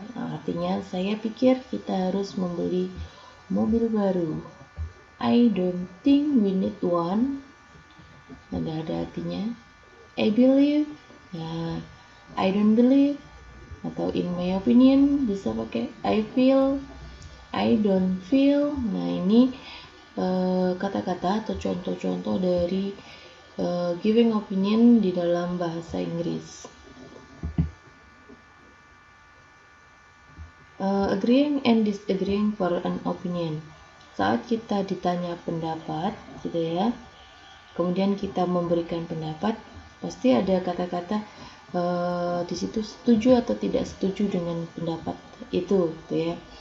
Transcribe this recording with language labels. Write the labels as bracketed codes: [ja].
[id] Artinya saya pikir kita harus membeli mobil baru. [en] I don't think we need one. [id] Ada artinya. [en] I believe, I don't believe, [id] atau [en] in my opinion [id] bisa pakai [en] I feel, I don't feel. [id] Nah, ini kata-kata atau contoh-contoh dari [en] giving opinion [id] di dalam bahasa Inggris. [en] Agreeing and disagreeing for an opinion. [id] Saat kita ditanya pendapat, gitu ya, kemudian kita memberikan pendapat, pasti ada kata-kata di situ setuju atau tidak setuju dengan pendapat itu, gitu ya.